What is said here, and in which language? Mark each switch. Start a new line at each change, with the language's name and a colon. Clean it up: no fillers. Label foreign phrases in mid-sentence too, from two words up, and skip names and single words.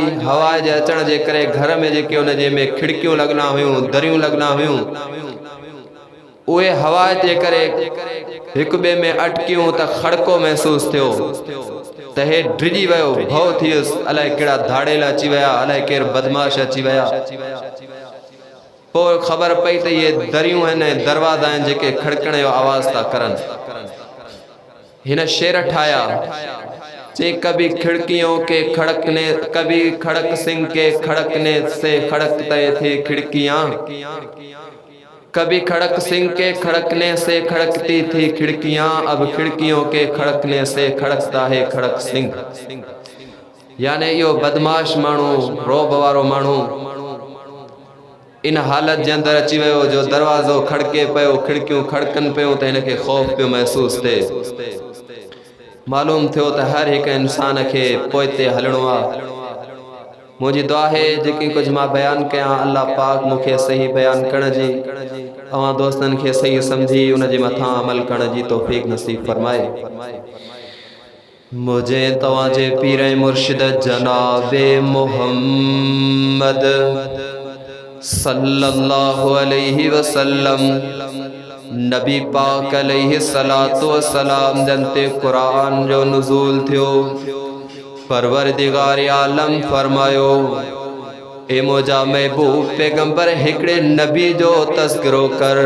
Sindhi: हवा जे अचण जे करे घर में जेके उनजे में खिड़कियूं लॻना हुयूं, दरियूं लॻना हुयूं, उहे हवा जे करे हिक ॿिए में अटकियूं त खड़को महसूस थियो त हे ड्रिजी वियो, भउ थी वियुसि, अलाए कहिड़ा धाड़ेल अची विया, अलाए केर बदमाश अची विया। पोइ ख़बर पई त इहे दरियूं आहिनि, दरवाज़ा आहिनि जेके खड़कण जो आवाज़ था करनि। हिन शेर ठाया, चे
Urdu: کبھی کھڑکیوں کے کھڑکنے، کبھی کھڑک سنگھ کے کھڑکنے سے کھڑکتے تھے کھڑکیاں، کبھی کھڑک سنگھ کے کھڑکنے سے کھڑکتی تھی کھڑکیاں، اب کھڑکیوں کے کھڑکنے سے کھڑکتا ہے کھڑک سنگھ.
Sindhi: यानी इहो बदमाश माण्हू, रौब वारो माण्हू इन हालत जे अंदरि अची वियो जो दरवाज़ो खड़के पियो, खिड़कियूं खड़कनि पियूं त हिनखे ख़ौफ़ पियो महसूस थिए। मालूम थियो त हर हिकु इंसान खे पोइ ते हलणो आहे। मुंहिंजी दुआ आहे जेकी कुझु मां बयानु कयां, अल्लाह पाक मूंखे सही बयानु करण जी, अवां दोस्तनि खे सही सम्झी उन जे मथां अमल करण जी तौफ़ीक़ नसीब फरमाए। मुझे तव्हांजे पीर ऐं मुर्शिद जनाबे मुहम्मद
Arabic: صلى الله عليه وسلم
Sindhi: नबी पाक
Arabic: عليه الصلاة والسلام
Sindhi: जनते कुरान जो नुज़ूल थियो। परवरदिगार आलम फरमायो, ए मुंहिंजा महबूब पैगंबर हिकिड़े नबी जो तज़किरो कर।